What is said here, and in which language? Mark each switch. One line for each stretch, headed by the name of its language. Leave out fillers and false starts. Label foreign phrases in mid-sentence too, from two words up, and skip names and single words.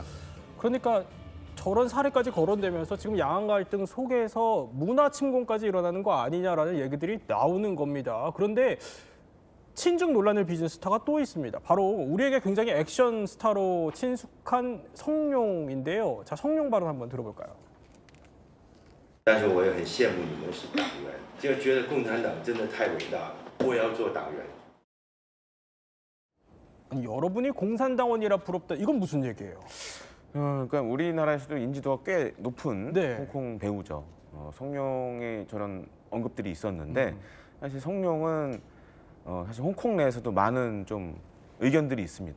Korean: 그러니까 저런 사례까지 거론되면서 지금 양안 갈등 속에서 문화 침공까지 일어나는 거 아니냐라는 얘기들이 나오는 겁니다. 그런데 친중 논란을 빚은 스타가 또 있습니다. 바로 우리에게 굉장히 액션 스타로 친숙한 성룡인데요. 자, 성룡 발언 한번 들어볼까요?
Chinese: 但是我也很羡慕你们是党员，就觉得共产党真的太伟大了，我也要做党员。
Korean: 아니, 여러분이 공산당원이라 부럽다. 이건 무슨 얘기예요? 그러니까 우리나라에서도 인지도가 꽤 높은 홍콩 배우죠. 성룡의 저런 언급들이 있었는데 사실 성룡은 사실 홍콩 내에서도 많은 좀 의견들이 있습니다.